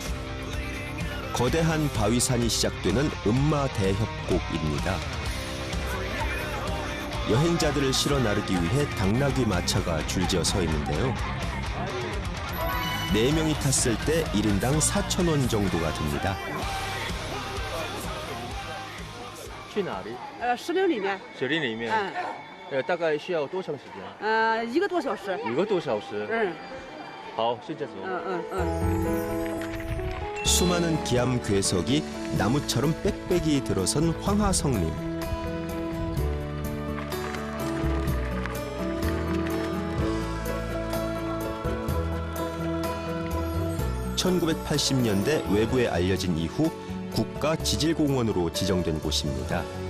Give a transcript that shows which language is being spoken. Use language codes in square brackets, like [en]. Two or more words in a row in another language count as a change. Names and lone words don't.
[ko] 거대한 바위산이 시작되는 음마대협곡입니다. 여행자들을 실어 나르기 위해 당나귀 마차가 줄지어 서 있는데요. 4명이 탔을 때 1인당 4,000원 정도가 듭니다. [zh] 去哪里？石林里面，雪林里面。大概需要多长时间 1个多小时。？1个多小时。好，现在走。 [ko] 수많은 기암 괴석이 나무처럼 빽빽이 들어선 황하성림. (1980년대) 외부에 알려진 이후 국가 지질공원으로 지정된 곳입니다.